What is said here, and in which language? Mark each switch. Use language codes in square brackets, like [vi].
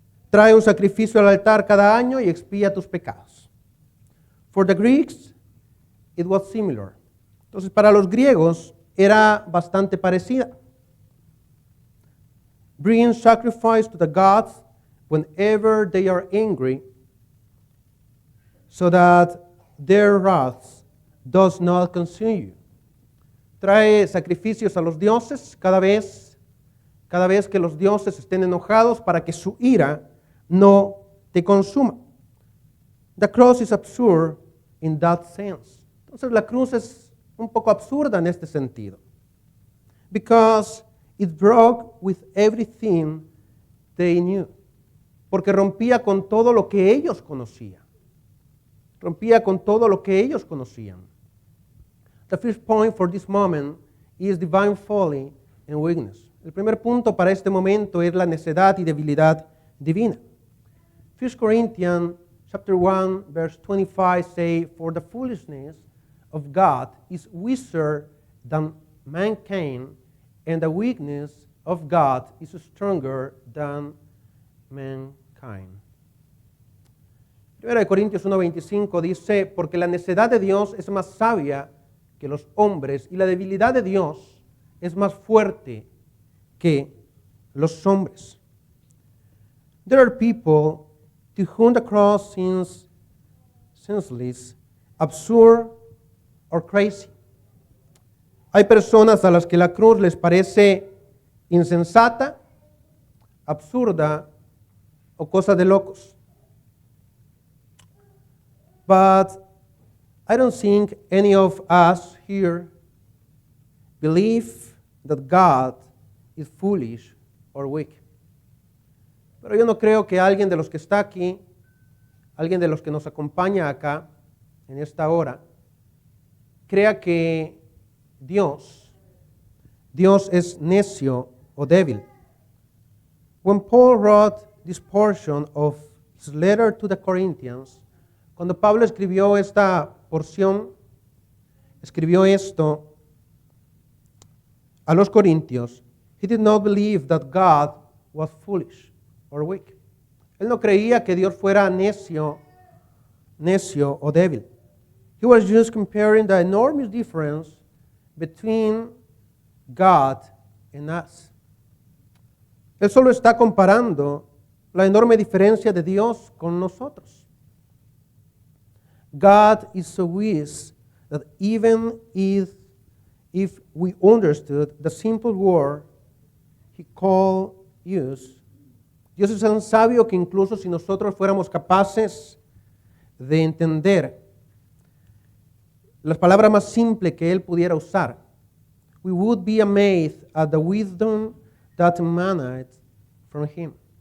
[es] Trae un sacrificio al altar cada año y expía tus pecados. [en] For the Greeks, it was similar. [es] Entonces, para los griegos era bastante parecida. [en] Bring sacrifice to the gods whenever they are angry, so that their wrath does not consume you. [es] Trae sacrificios a los dioses cada vez que los dioses estén enojados para que su ira no te consuma. [en] The cross is absurd in that sense. [es] Entonces la cruz es un poco absurda en este sentido. [en] Because it broke with everything they knew. [es] Porque rompía con todo lo que ellos conocían. Rompía con todo lo que ellos conocían. [en] The first point for this moment is divine folly and weakness. [es] El primer punto para este momento es la necedad y debilidad divina. [en] 1 Corinthians chapter 1, verse 25 say, "For the foolishness of God is wiser than mankind, and the weakness of God is stronger than mankind." [es] 1 Corintios 1:25 dice, porque la necedad de Dios es más sabia que los hombres y la debilidad de Dios es más fuerte que los hombres. [en] There are people to whom the cross seems senseless, absurd, or crazy. [es] Hay personas a las que la cruz les parece insensata, absurda o cosa de locos. [en] But I don't think any of us here believe that God is foolish or weak. [es] Pero yo no creo que alguien de los que está aquí, alguien de los que nos acompaña acá en esta hora, crea que Dios es necio o débil. [en] When Paul wrote this portion of his letter to the Corinthians, [es] cuando Pablo escribió esta porción, escribió esto a los Corintios, [en] he did not believe that God was foolish or weak. [es] Él no creía que Dios fuera necio o débil. [en] He was just comparing the enormous difference between God and us. [es] Él solo está comparando la enorme diferencia de Dios con nosotros. [en] God is so wise that even if we understood the simple word He called use, [es] Dios es tan sabio que incluso si nosotros fuéramos capaces de entender las palabras más simples que Él pudiera usar, [en] we would be amazed at the wisdom that emanates from Him.